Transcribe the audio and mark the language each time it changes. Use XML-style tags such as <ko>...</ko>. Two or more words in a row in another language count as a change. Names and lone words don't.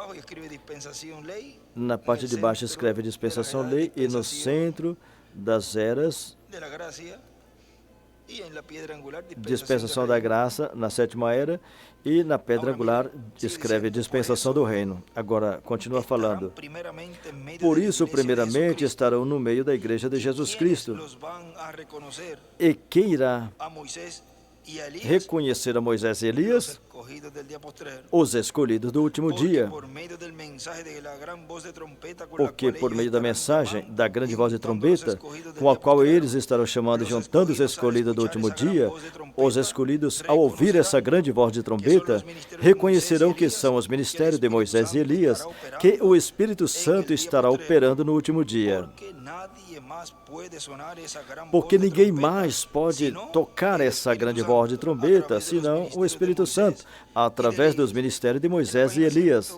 <pt>Na parte de baixo escreve Dispensação Lei, e no centro das eras, Dispensação da Graça, na sétima era, e na pedra angular escreve Dispensação do Reino. Agora, continua falando. Por isso, primeiramente, estarão no meio da igreja de Jesus Cristo. E quem irá</pt> <es>y a Elías,</es> <pt>reconheceram Moisés e</pt> <es>los Elias, escogidos del día postrero.</es> <pt>os escolhidos do último Porque dia,</pt> <es>por medio del mensaje de la gran voz de trompeta con la</es> <pt>porque</pt> <es>cual por ellos</es> <pt>meio da</pt> <es>estarán</es> <pt>mensagem</pt> <es>llamando</es> <pt>da grande</pt> <es>y</es> <pt>voz de</pt> <es>juntando los</es> <pt>trombeta,</pt> <es>escogidos del</es> <pt>com a</pt> <es>día</es> <pt>qual</pt> <es>postrero,</es> <pt>eles estarão chamando e</pt> <es>los</es> <pt>juntando os</pt> <es>escogidos al</es> <pt>escolhidos do</pt> <es>escuchar</es> <pt>último</pt> <es>esa gran</es> <pt>dia,</pt> <es>voz de trompeta,</es> <pt>os escolhidos, ao ouvir essa grande voz de trombeta, reconhecerão que são os ministérios de Moisés e Elias, que o Espírito Santo estará operando no último dia. Porque ninguém mais pode tocar essa grande voz de trombeta, senão o Espírito Santo, através dos ministérios de Moisés e Elias.</pt>